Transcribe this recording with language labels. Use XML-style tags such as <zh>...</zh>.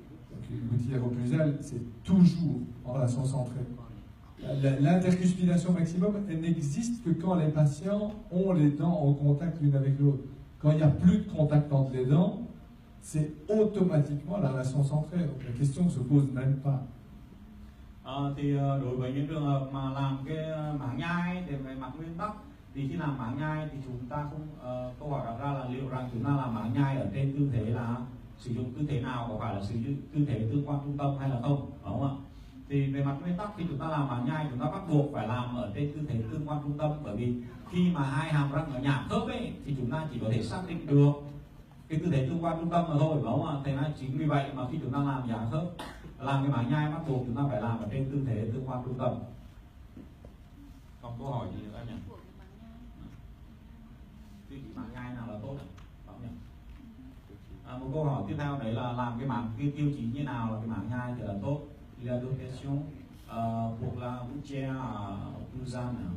<fr>Donc une gouttière occlusale, c'est toujours en relation centrée. L'intercuspidation maximum, elle n'existe que quand les patients ont les dents en contact l'une avec l'autre. Quand il n'y a plus de contact entre les dents, c'est automatiquement la relation centrée. Donc la question ne se pose même pas.</fr> <vi>Thì đối với những trường hợp mà làm cái mảng nhai thì về mặt nguyên tắc Thì khi làm mảng nhai thì chúng ta không câu hỏi đặt ra là liệu rằng chúng ta làm mảng nhai ở trên tư thế là sử dụng tư thế nào, có phải là sử dụng tư thế tương quan trung tâm hay là không, đúng không ạ? Thì về mặt nguyên tắc khi chúng ta làm mảng nhai chúng ta bắt buộc phải làm ở trên tư thế tương quan trung tâm, bởi vì khi mà hai hàm răng ở nhả khớp ấy thì chúng ta chỉ có thể xác định được cái tư thế tương quan trung tâm mà thôi, đúng không ạ? Thế nên chính vì vậy mà khi chúng ta làm nhả khớp, làm cái mảng nhai bắt buộc chúng ta phải làm ở trên tư thế tương quan trung tâm. Còn câu hỏi gì nữa em nhỉ? Tiêu chí mảng nhai nào là tốt ạ? Một câu hỏi tiếp theo đấy là làm cái mảng tiêu chí như nào là cái mảng nhai thì là tốt.</vi> <fr>Il y a d'autres questions pour la gouttière Busan.</fr>